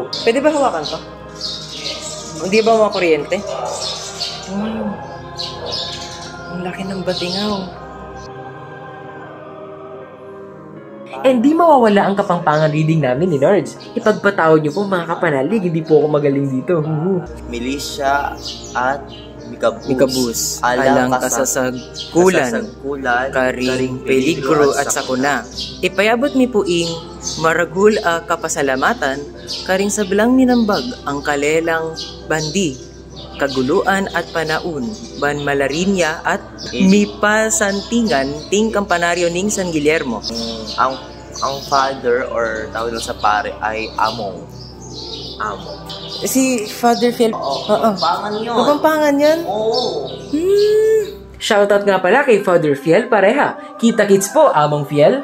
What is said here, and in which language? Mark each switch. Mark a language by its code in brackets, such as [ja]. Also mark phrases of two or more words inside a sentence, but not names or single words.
[tl] Pwede ba hawakan to? Hindi ba makuryente? Ang laki ng batingaw. And di mawawala ang kapangpangan reading namin ni Nerds. Ipagpatawad niyo po mga kapanalig, hindi po ako magaling dito. Militia at [pam] Mikabus, alang kasasagkulan, karing peligro at sakuna. Ipayabot mi puing maragul a kapasalamatan, karing sablang minambag ang kalelang bandi, kaguluan at panaun, ban malarinya at mipasantingan ting kampanaryo ning San Guillermo. [tl] Ang father or tawag sa pare ay Among. Si Father Phil. Pampangan yun. Pampangan yan? Oo. Shoutout nga pala kay Father Fiel pareha. Kita-kits po, Among Fiel.